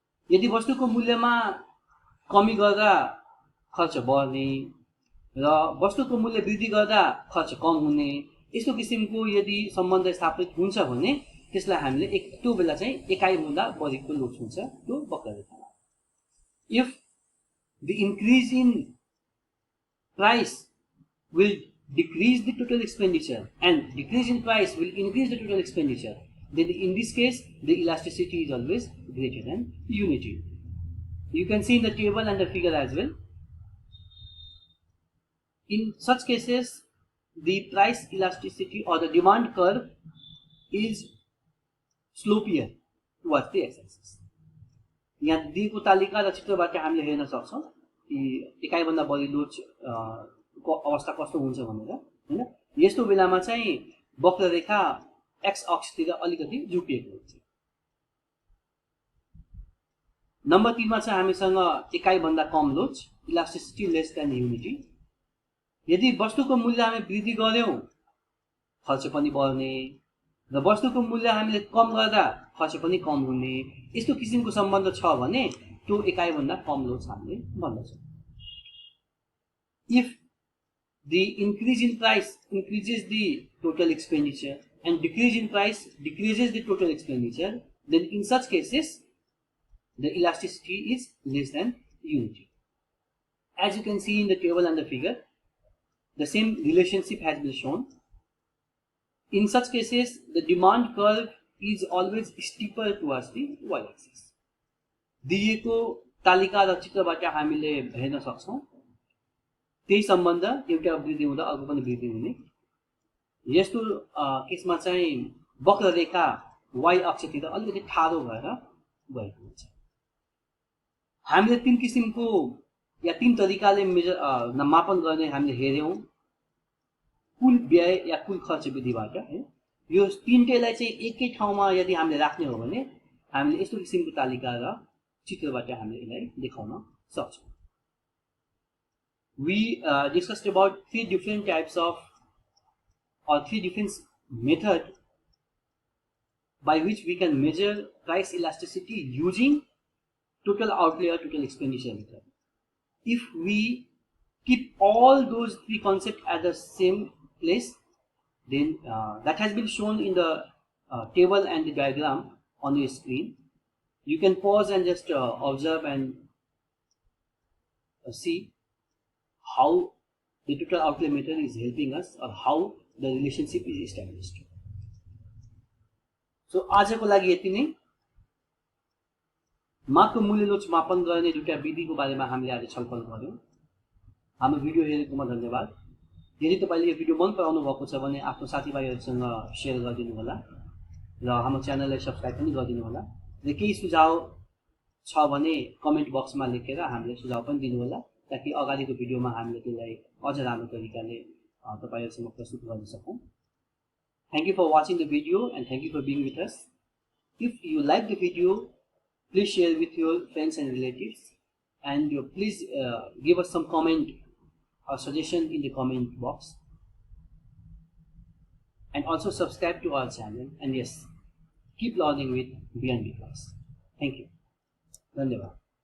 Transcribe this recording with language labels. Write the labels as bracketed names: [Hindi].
[Nepali] यदि वस्तुको मूल्यमा कमी गर्दा खर्च बढ्ने र वस्तुको मूल्य वृद्धि गर्दा खर्च कम हुने, यस्तो किसिमको यदि सम्बन्ध स्थापित हुन्छ भने त्यसलाई हामीले त्यो बेला चाहिँ एकाइ भन्दा बढीको लोड हुन्छ त्यो वक्ररेखामा। [English] If the increase in price will decrease the total expenditure and decrease in price will increase the total expenditure, then in this case the elasticity is always greater than unity. You can see in the table and the figure as well. In such cases the price elasticity or the demand curve is slopier towards the x-axis. [Nepali] यहाँ दिएको तालिका र चित्रबाट हामीले हेर्न सक्छौं कि एकाइ भन्दा बढी लोड को अवस्था कस्तो हुन्छ भनेर हैन। यस्तो बेलामा चाहिँ वक्ररेखा एक्स अक्षतिर अलिकति झुकिएको हुन्छ। नम्बर 3 मा चाहिँ हामीसँग एकाइ भन्दा कम load, [English] Elasticity less than unity. [Nepali] यदि वस्तुको मूल्य हामी वृद्धि गर्यौं खर्च पनि बढ्ने र वस्तुको मूल्य हामीले कम गर्दा खर्च पनि कम हुने, यस्तो किसिमको सम्बन्ध छ भने त्यो एकाइ भन्दा कम लोड हामीले भन्दछौं। If the increase in price increases the total expenditure and decrease in price decreases the total expenditure, then in such cases the elasticity is less than unity. As you can see in the table and the figure, the same relationship has been shown. In such cases the demand curve is always steeper towards the y-axis. दिएको तालिका र चित्रबाट हामीले हेर्न सक्छौं त्यही सम्बन्ध एउटा वृद्धि हुँदा अर्को पनि वृद्धि हुने। यस्तो केसमा चाहिँ वक्ररेखा y अक्षतिर अलिकति ठाडो भएर गएको हुन्छ। हामीले तीन किसिमको या तीन तरिकाले मापन गर्ने हामीले हेर्यौं कुल व्यय या कुल खर्च विधिबाट है। यो तीनटैलाई चाहिँ एकै ठाउँमा यदि हामीले राख्ने हो भने हामीले यस्तो किसिमको तालिका र चित्रबाट हामीले यसलाई देखाउन सक्छौं। [English] We discussed about three different types of or three different methods by which we can measure price elasticity using total outlay or total expenditure method. If we keep all those three concepts at the same place, then that has been shown in the table and the diagram on your screen. You can pause and just observe and see how the total outlay method is helping us or how the relationship is established. [Nepali] So आजको लागि यति नै। मागको मूल्य load मापन गर्ने दुईटा विधिको बारेमा हामीले आज छलफल गर्यौं। हाम्रो भिडियो हेरेकोमा धन्यवाद। यदि तपाईले यो भिडियो मन पराउनु भएको छ भने आफ्नो साथीभाइहरुसँग शेयर गरिदिनु होला र हाम्रो च्यानललाई सब्स्क्राइब पनि गरिदिनु होला र केही सुझाव छ भने कमेन्ट बक्समा लेखेर हामीले सुझाव पनि दिनु होला ताकि अगाडिको भिडियोमा हामीले त्यसलाई अझ राम्रो तरिकाले तपाईहरुसँग प्रस्तुत गर्न सकौं। [English] Thank you for watching the video and thank you for being with us. If you like the video, please share with your friends and relatives and please give us some comment or suggestion in the comment box and also subscribe to our channel and yes, keep learning with BNB class. Thank you. [Nepali] धन्यवाद।